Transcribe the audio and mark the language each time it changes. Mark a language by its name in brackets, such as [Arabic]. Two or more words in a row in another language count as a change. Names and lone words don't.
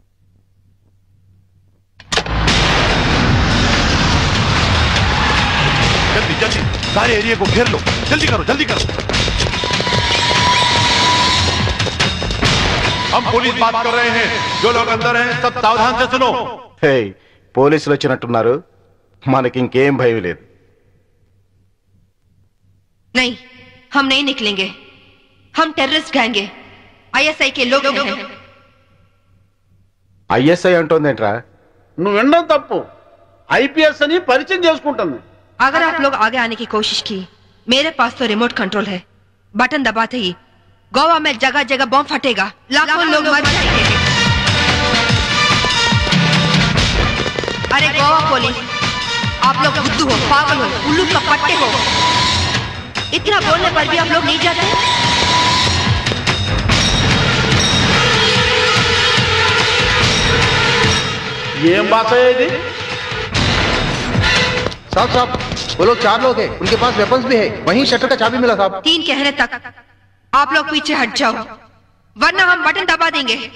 [Hindi] जल्दी जल्दी सारे एरिया को घेर लो. जल्दी करो, जल्दी करो. हम पुलिस बात कर रहे हैं. जो लोग अंदर हैं सब सावधान से सुनो. హే, [Telugu] పోలీసులు వచ్చినట్టున్నారు. మనకి ఇంకేం భయం లేదు. [Hindi] नहीं, हम नहीं निकलेंगे. हम टेररिस्ट गैंग है. ISI के लोग हैं. [Telugu] ISI అంటోందేంట్రా? నువ్వు వినడం తప్పు. IPS అని పరిచయం చేసుకుంటుంది. [Hindi] अगर आप लोग आगे आने की कोशिश की, मेरे पास तो [English] remote control [Hindi] है. बटन दबाते ही गोवा में जगह जगह बम फटेगा. लाखों लोग मर जाएंगे. अरे गोवा पुलिस, आप लोग बुद्धू हो, पागल हो, उल्लू का पट्टे हो. इतना बोलने पर भी आप लोग नहीं जाते. [Telugu] ఏం భాష ఇది? [Hindi] साहब साहब, वो लोग 4 लोग हैं, उनके पास वेपन्स भी है, वहीं शटर का चाबी मिला साहब। 3 कहने तक आप लोग पीछे हट जाओ, वरना हम बटन दबा देंगे।